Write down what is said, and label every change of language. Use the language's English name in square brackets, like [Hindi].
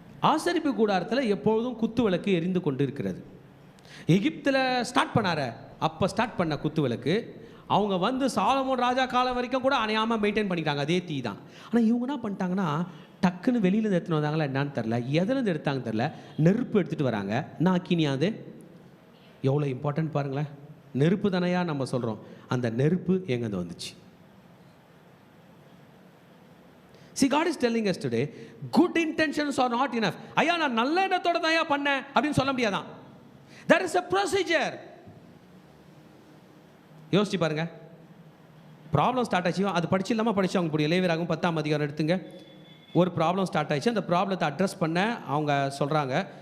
[Tamil] ஆசரிப்பு கூடாரத்தில் எப்பொழுதும் குத்து விளக்கு எரிந்து கொண்டு இருக்கிறது. எகிப்தில் ஸ்டார்ட் பண்ணார, அப்போ ஸ்டார்ட் பண்ண குத்து விளக்கு அவங்க வந்து சாலமோன் ராஜா காலம் வரைக்கும் கூட அணையாமல் மெயின்டைன் பண்ணிக்கிறாங்க, அதே தீ தான். ஆனால் இவங்க என்ன பண்ணிட்டாங்கன்னா, டக்குன்னு வெளியிலேருந்து எடுத்துன்னு வந்தாங்களா என்னான்னு தெரில, எதுலேருந்து எடுத்தாங்க தெரில, நெருப்பு எடுத்துகிட்டு வராங்க. நான் அக்கினியாது எவ்வளோ இம்பார்ட்டன்ட் பாருங்களேன். நெருப்பு தானையா நம்ம சொல்கிறோம், அந்த நெருப்பு எங்கேருந்து வந்துச்சு? [English] See, God is telling us today, good intentions are not enough. [Tamil] ஐயா நான் நல்ல எண்ணத்தோட தான் பண்ணேன் அப்படின்னு சொல்ல முடியாதான். [English] There is a procedure. [Tamil] யோசிச்சு பாருங்க, ப்ராப்ளம் ஸ்டார்ட் ஆச்சு, அது படிச்சு இல்லாமல் படிச்சு அவங்க புரிய. லேவியராகவும் 10ஆம் அதிகாரம் எடுத்துங்க. ஒரு ப்ராப்ளம் ஸ்டார்ட் ஆயிடுச்சு, அந்த ப்ராப்ளத்தை அட்ரஸ் பண்ண அவங்க சொல்கிறாங்க.